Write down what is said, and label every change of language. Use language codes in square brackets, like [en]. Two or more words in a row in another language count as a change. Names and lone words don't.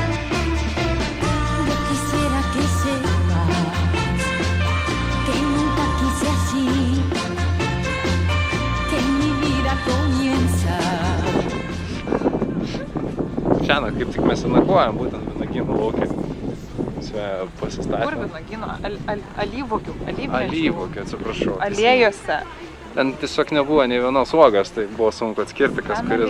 [es] Yo quisiera que sepas que nunca quise así, que mi vida comienza. [lt] Šiandien kaip tik mes nakvojam, būtent Vynuogyno lauke. Čia pasistatėm. Kur Vynuogyno? Alyvuogių. Alyvuogių, atsiprašau. Aliejose. Ten tiesiog nebuvo nei vienos uogos, tai buvo sunku atskirti, kas kuris.